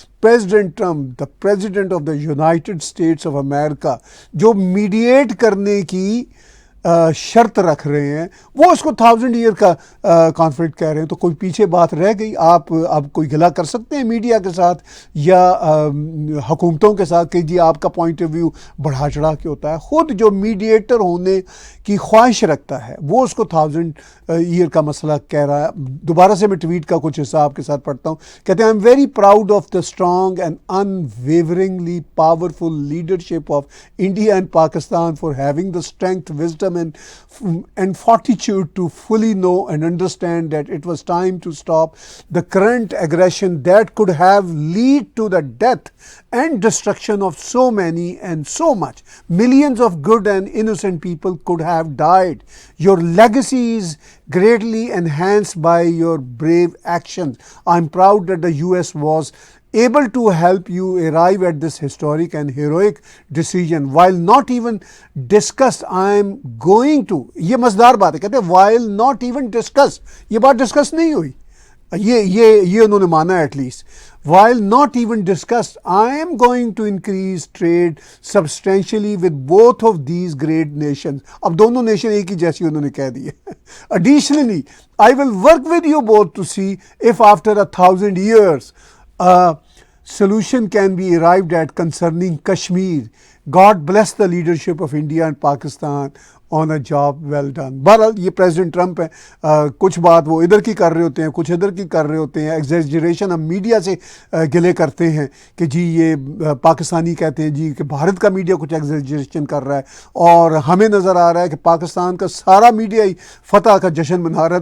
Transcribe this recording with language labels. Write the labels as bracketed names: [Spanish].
[Urdu] President Trump, the president of the United States of America, جو mediate کرنے کی شرط رکھ رہے ہیں، وہ اس کو 1000 ایئر کا کانفلکٹ کہہ رہے ہیں. تو کوئی پیچھے بات رہ گئی؟ آپ اب کوئی گلا کر سکتے ہیں میڈیا کے ساتھ یا حکومتوں کے ساتھ کہ جی آپ کا پوائنٹ آف ویو بڑھا چڑھا کے ہوتا ہے؟ خود جو میڈیٹر ہونے کی خواہش رکھتا ہے وہ اس کو 1000 ایئر کا مسئلہ کہہ رہا ہے. دوبارہ سے میں ٹویٹ کا کچھ حصہ آپ کے ساتھ پڑھتا ہوں. کہتے ہیں [English] I am very proud of the strong and unwaveringly powerful leadership of India and Pakistan for having the strength, wisdom and fortitude to fully know and understand that it was time to stop the current aggression that could have lead to the death and destruction of so many and so much. Millions of good and innocent people could have died. Your legacy is greatly enhanced by your brave actions. I'm proud that the US was able to help you arrive at this historic and heroic decision. While not even discussed, I am going to, [Urdu] یہ مزدار بات ہے، کہتے ہیں [English] while not even discussed، [Urdu] یہ بات discuss نہیں ہوئی، یہ انہوں نے مانا at least. [English] While not even discussed, I am going to increase trade substantially with both of these great nations. [Urdu] اب دونوں نیشن ایک ہی جیسی انہوں نے کہہ دی ہے. [English] Additionally, I will work with you both to see if after 1,000 years a solution can be arrived at concerning Kashmir. God bless the leadership of India and Pakistan on a job well done. [Urdu] بہرحال یہ president Trump ہیں، کچھ بات وہ ادھر کی کر رہے ہوتے ہیں، کچھ ادھر کی کر رہے ہوتے ہیں. ایگزیجریشن ہم میڈیا سے گلے کرتے ہیں کہ جی یہ پاکستانی کہتے ہیں جی کہ بھارت کا میڈیا کچھ ایگزیجریشن کر رہا ہے، اور ہمیں نظر آ رہا ہے کہ پاکستان کا سارا میڈیا ہی فتح کا جشن منا رہا ہے.